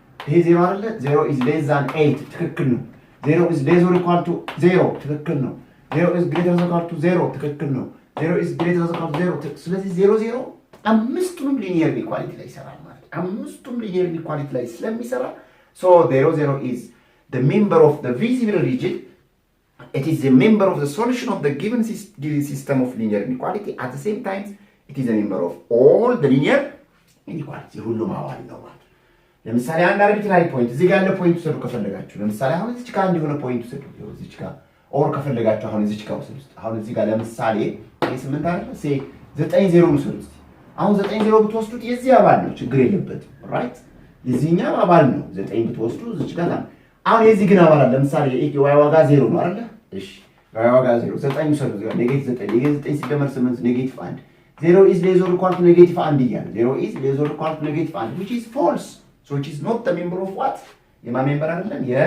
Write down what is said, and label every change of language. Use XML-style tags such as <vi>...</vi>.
<en>ይሄ 0 አይደለ 0 is less than 8 ትክክል ነው 0 is less or equal to 0 ትክክል ነው 0 is greater than or equal to 0 ትክክል ነው 0 is greater than or equal to 0</en> <am>ስለዚህ 00 አምስቱም ሊኒየር ኢኳሊቲ ላይ ይሰራል ማለት አምስቱም ሊኒየር ኢኳሊቲ ላይ ስለሚሰራ</am> <en>so 00 is the member of the visible region. It is a member of the solution of the given system of linear inequality. At the same time, it is a member of all the linear inequality.</en> <am>ሁሉም አዋል ነው ማለት ለምሳሌ አንድ አርቢትራሪ ፖይንት እዚህ ጋር ያለ ፖይንት ወሰዱ ከፈለጋችሁ ለምሳሌ አሁን እዚህ ጋር እንዲሆነ ፖይንት ወሰዱ እዚህ ጋር ኦር ከፈለጋችሁ አሁን እዚህ ጋር ወሰዱ አሁን እዚህ ጋር ለምሳሌ 8 አይደል ሴ 90 ወሰዱ አሁን 90 ብትወስዱት የዚህ አባል ነው ችግር የለበትም ራይት የዚህኛው አባል ነው 9 ብትወስዱ እዚህ ጋር አሁን የዚህ ግን አባል ለምሳሌ y ዋጋ 0 ነው አይደል እሺ y ዋጋ 0 9 ሰው ጋር ኔጌቲቭ 9 ሲደመር 8 ኔጌቲቭ 1 0 is less or equal to ኔጌቲቭ 1 ይያል 0 is less or equal to ኔጌቲቭ 1</am> <en>which is false so it is not the member of what</en> <am>የማ ሜምበር አይደለም</am>